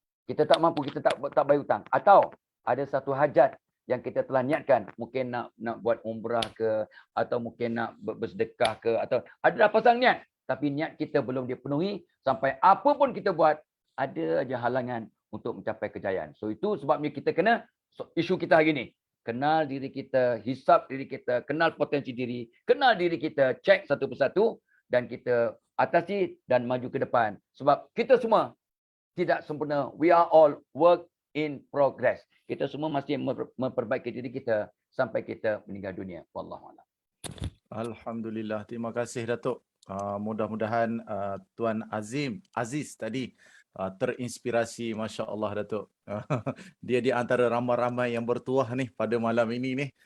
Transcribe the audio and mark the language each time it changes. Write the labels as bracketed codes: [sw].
[ms] Kita tak mampu, kita tak bayar hutang. Atau ada satu hajat yang kita telah niatkan, mungkin nak buat umrah ke, atau mungkin nak bersedekah ke, atau ada dah pasang niat, tapi niat kita belum dipenuhi, sampai apa pun kita buat, ada aja halangan untuk mencapai kejayaan. So itu sebabnya kita kena, isu kita hari ni, kenal diri kita, hisap diri kita, kenal potensi diri, kenal diri kita, cek satu persatu, dan kita atasi dan maju ke depan. Sebab kita semua tidak sempurna. [en] We are all work in progress. [ms] Kita semua masih memperbaiki diri kita sampai kita meninggal dunia. [ar] Wallahualam. [ms] Alhamdulillah. Terima kasih Datuk. Mudah-mudahan Tuan Aziz tadi terinspirasi, Masya Allah Datuk. Dia di antara ramai-ramai yang bertuah nih pada malam ini nih.